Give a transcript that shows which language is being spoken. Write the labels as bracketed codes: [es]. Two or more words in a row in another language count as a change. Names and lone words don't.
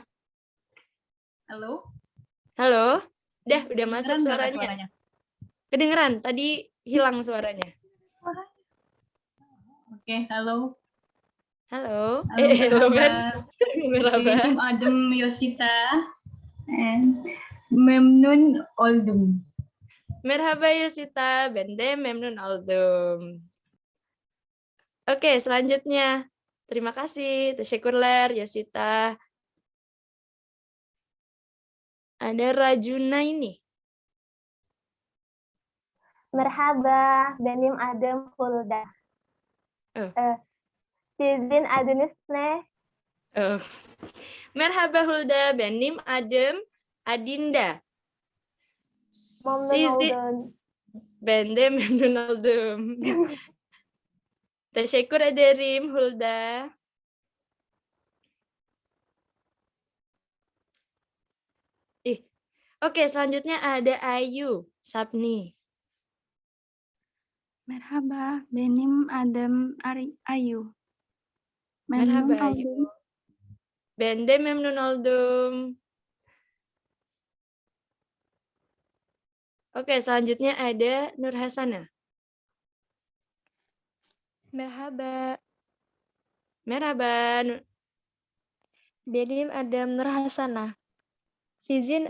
[id] Halo. Halo. Udah masuk Kedengeran nggak, Kak, suaranya. suaranya? Kedengeran, tadi hilang suaranya. Oke, halo. Halo. Halo, Halo kan? [tr] merhaba. Merhaba. Benim Adem Yosita and Memnun Oldum. Merhaba Yosita, bende memnun oldum. [id] Oke, selanjutnya. Terima kasih, teşekkürler Yosita. Ada Rajuna ini. [tr] Merhaba, benim adım Hulda. Oh. Sizin adınız ne? Oh. Merhaba Hulda, benim adım Adinda. Memnun Sizi oldum. bende memnun oldum. Teşekkür ederim Hulda. [id] Oke, selanjutnya ada Ayu Sapni. [tr] Merhaba, benim adım Ayu. Memnun Merhaba Ayu. oldum. Bende memnun oldum. [id] Oke, selanjutnya ada Nur Hasana. [tr] Merhaba, Merhaba. benim adım Nur Hasana. Sizin